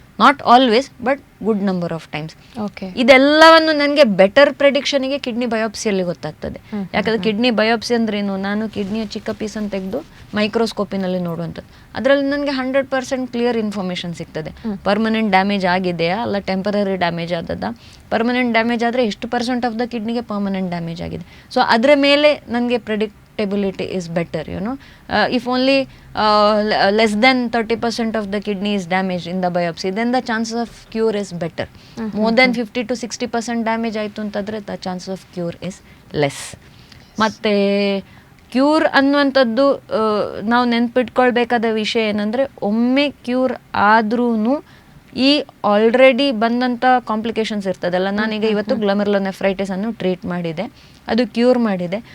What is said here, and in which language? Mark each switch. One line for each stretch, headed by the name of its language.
English: Not always, but good number of times.
Kannada: ಇದೆಲ್ಲವನ್ನು ನನಗೆ better ಪ್ರೆಡಿಕ್ಷನಿಗೆ kidney ಬಯೋಪ್ಸಿಯಲ್ಲಿ ಗೊತ್ತಾಗ್ತದೆ. ಯಾಕಂದರೆ ಕಿಡ್ನಿ ಬಯೋಪ್ಸಿ ಅಂದ್ರೇನು, ನಾನು ಕಿಡ್ನಿಯ ಚಿಕ್ಕ ಪೀಸನ್ನು ತೆಗೆದು ಮೈಕ್ರೋಸ್ಕೋಪಿನಲ್ಲಿ ನೋಡುವಂಥದ್ದು. ಅದರಲ್ಲಿ ನನಗೆ 100% ಕ್ಲಿಯರ್ ಇನ್ಫಾರ್ಮೇಷನ್ ಸಿಗ್ತದೆ. ಪರ್ಮನೆಂಟ್ ಡ್ಯಾಮೇಜ್ ಆಗಿದೆಯಾ ಅಲ್ಲ ಟೆಂಪರರಿ ಡ್ಯಾಮೇಜ್ ಆದದ್ದಾ. ಪರ್ಮನೆಂಟ್ ಡ್ಯಾಮೇಜ್ ಆದರೆ ಎಷ್ಟು % ಆಫ್ ದ ಕಿಡ್ನಿಗೆ ಪರ್ಮನೆಂಟ್ ಡ್ಯಾಮೇಜ್ ಆಗಿದೆ. ಸೊ ಅದರ ಮೇಲೆ ನನಗೆ
English: predictability is better, if only less than 30% of the kidney is damaged in the biopsy, then the chances of cure is better. More than 50 to 60% damage
Kannada: ಆಯಿತು ಅಂತಂದರೆ
English: the chances of cure is less.
Kannada: ಮತ್ತು cure ಅನ್ನುವಂಥದ್ದು ನಾವು ನೆನ್ಪಿಟ್ಕೊಳ್ಬೇಕಾದ ವಿಷಯ ಏನಂದರೆ, ಒಮ್ಮೆ cure ಆದ್ರೂ ಈ ಆಲ್ರೆಡಿ ಬಂದಂಥ ಕಾಂಪ್ಲಿಕೇಶನ್ಸ್ ಇರ್ತದಲ್ಲ. ನಾನೀಗ ಇವತ್ತು ಗ್ಲೋಮೆರುಲೋನೆಫ್ರೈಟಿಸ್ ಅನ್ನು ಟ್ರೀಟ್ ಮಾಡಿದೆ, ಅದು ಕ್ಯೂರ್ ಮಾಡಿದೆ.